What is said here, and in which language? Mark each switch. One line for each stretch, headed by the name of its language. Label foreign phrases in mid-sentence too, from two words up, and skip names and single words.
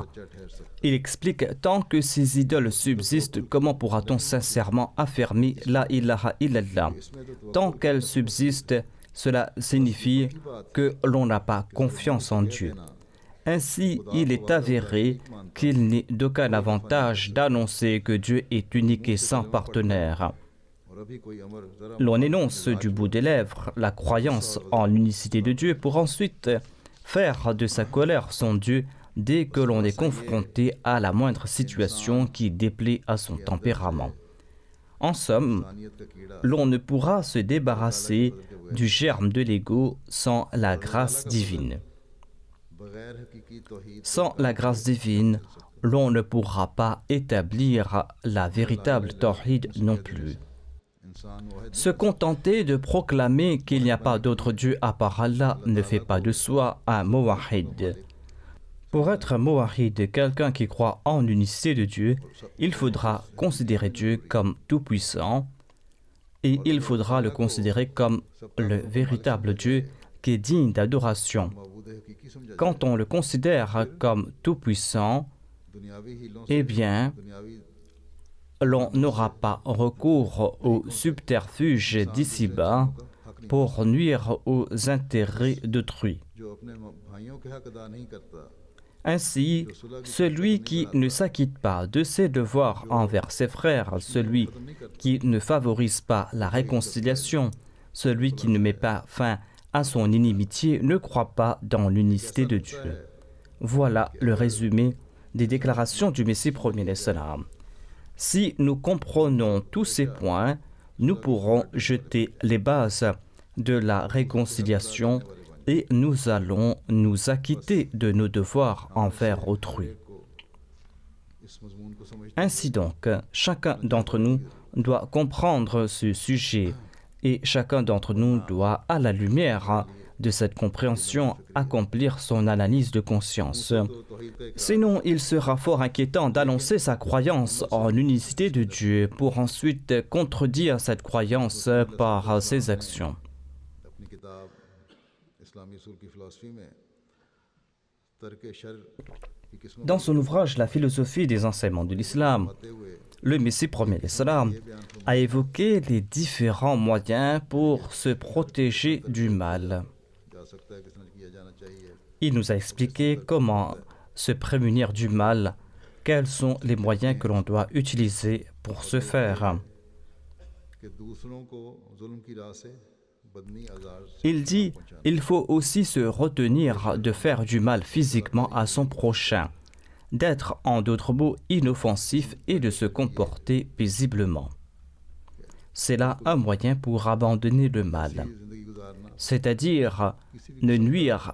French: Il explique: tant que ces idoles subsistent, comment pourra-t-on sincèrement affirmer
Arabic: لا إله إلا الله?
French: Tant qu'elles subsistent, cela signifie que l'on n'a pas confiance en Dieu. Ainsi, il est avéré qu'il n'est d'aucun avantage d'annoncer que Dieu est unique et sans partenaire.
Urdu: اور ابھی کوئی امر ذرا
French: L'on énonce du bout des lèvres la croyance en l'unicité de Dieu pour ensuite faire de sa colère son Dieu dès que l'on est confronté à la moindre situation qui déplaît à son tempérament. En somme,
Urdu: انسانیت کا کیڑا
French: l'on ne pourra se débarrasser du germe de l'ego sans la grâce divine.
Urdu: بغیر حقیقی توحید
French: Sans la grâce divine, l'on ne pourra pas établir la véritable tawhid non plus.
Urdu: انسان واحد
French: Se contenter de proclamer qu'il n'y a pas d'autre Dieu à part Allah ne fait pas de soi un muwahhid. Pour être un muwahhid, quelqu'un qui croit en l'unicité de Dieu, il faudra considérer Dieu comme tout-puissant et il faudra le considérer comme le véritable Dieu qui est digne d'adoration.
Urdu: معبود حقیقی سمجھا
French: Quand on le considère comme tout-puissant,
Urdu: دنیاوی حیلوں سے
French: eh bien,
Urdu: दुनियावी
French: l'on n'aura pas recours aux subterfuges d'ici-bas pour nuire aux intérêts d'autrui.
Urdu: جو اپنے بھائیوں کے حق ادا نہیں کرتا
French: Ainsi, celui qui ne s'acquitte pas de ses devoirs envers ses frères, celui qui ne favorise pas la réconciliation, celui qui ne met pas fin à son inimitié, ne croit pas dans l'unicité de Dieu. Voilà le résumé des déclarations du Messie premier l'Islam. Si nous comprenons tous ces points, nous pourrons jeter les bases de la réconciliation et nous allons nous acquitter de nos devoirs envers autrui.
Urdu: اس مضمون کو سمجھ
French: Ainsi donc, chacun d'entre nous doit comprendre ce sujet et chacun d'entre nous doit, à la lumière de cette compréhension, accomplir son analyse de conscience.
Urdu: تو توحید کا ایک
French: Sinon, il sera fort inquiétant d'annoncer sa croyance en l'unicité de Dieu pour ensuite contredire cette croyance par ses actions.
Urdu: اپنی کتاب اسلامی اصول کی فلاسفی میں ترک شر کی قسموں
French: Dans son ouvrage La philosophie des enseignements de l'islam,
Urdu: کو ہوئے
French: le Messie premier l'Islam a évoqué les différents moyens pour se protéger du mal.
Urdu: جا سکتا ہے کس طرح کیا جانا چاہیے
French: Il nous a expliqué comment se prémunir du mal, quels sont les moyens que l'on doit utiliser pour ce faire.
Urdu: کہ دوسروں کو ظلم کی راہ سے
French: Il dit, il faut aussi se retenir de faire du mal physiquement à son prochain, d'être en d'autres mots inoffensif et de se comporter paisiblement. C'est là un moyen pour abandonner le mal, c'est-à-dire ne nuire